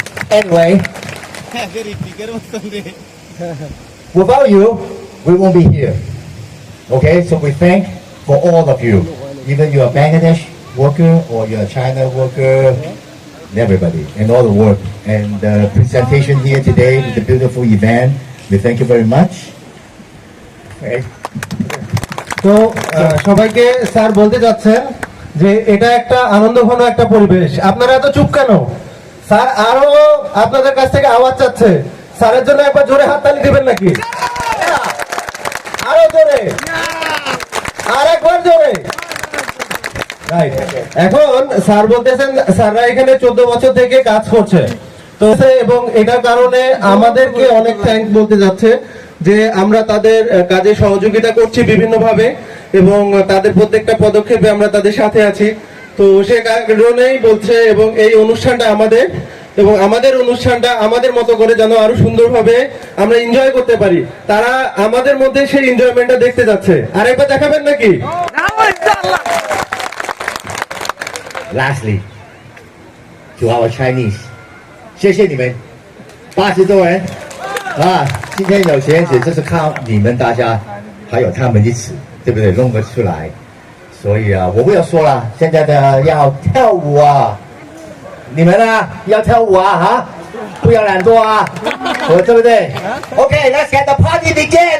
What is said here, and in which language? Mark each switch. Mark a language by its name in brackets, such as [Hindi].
[English] Anyway, without you, we won't be here. Okay, so we thank for all of you, either you're a Bangladesh worker or you're a China worker, everybody, and all the work. And the presentation here today with the beautiful event, we thank you very much. Okay. [Bangla] তো সবাইকে sir বলতে যাচ্ছেন যে এটা একটা আনন্দঘন একটা পরিবেশ আপনারা এত চুপ কেন স্যার আরো আপনাদের কাছ থেকে আওয়াজ চাচ্ছে স্যারের জন্য একবার জোরে হাততালি দিবেন নাকি আরো জোরে আরেকবার জোরে রাইট এখন স্যার বলতেছেন স্যাররা এখানে 14 বছর থেকে কাজ করছে তো এবং এটার কারণে আমাদেরকে অনেক থ্যাঙ্ক বলতে যাচ্ছে যে আমরা তাদের কাজে সহযোগিতা করছি বিভিন্নভাবে এবং তাদের প্রত্যেকটা পদক্ষেপে আমরা তাদের সাথে আছি তো সে কারণেই বলছে এবং এই অনুষ্ঠানটা আমাদের এবং আমাদের অনুষ্ঠানটা আমাদের মতো করে যেন আরো সুন্দরভাবে আমরা এনজয় করতে পারি তারা আমাদের মধ্যে সেই এনজয়মেন্টটা দেখতে যাচ্ছে আর একবার দেখাবেন নাকি [English] Lastly, to our Chinese, [Chinese] 谢谢你们80多人啊！今天有钱子，就是靠你们大家，还有他们一起，对不对？弄得出来。所以啊，我不要说了，现在的要跳舞啊，你们呢要跳舞啊哈，不要懒惰啊，对不对？ [English] Okay, let's get the party begin.